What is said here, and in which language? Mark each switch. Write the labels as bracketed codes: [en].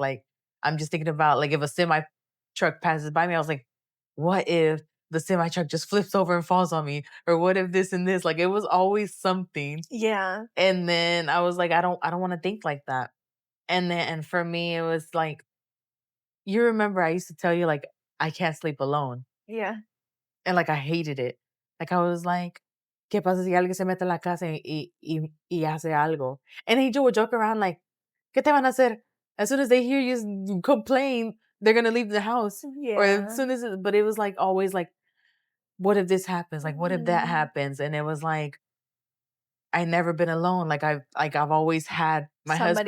[en] Like I'm just thinking about like if a semi truck passes by me." I was like, "What if the semi truck just flips over and falls on me? Or what if this and this?" Like it was always something. Yeah. And then I was like, I don't want to think like that. And for me, it was like, you remember I used to tell you like I can't sleep alone. Yeah. And like I hated it. [es] Like I was like, ¿qué pasa si alguien se mete en la casa y hace algo? [en] And he would joke around like, ¿qué te van a hacer? As soon as they hear you complain, they're gonna leave the house. Or as Yeah. soon as, but it was like always like, what if this happens? Like, what if that Mhm. happens? And it was like, I never been alone. I've always had my Somebody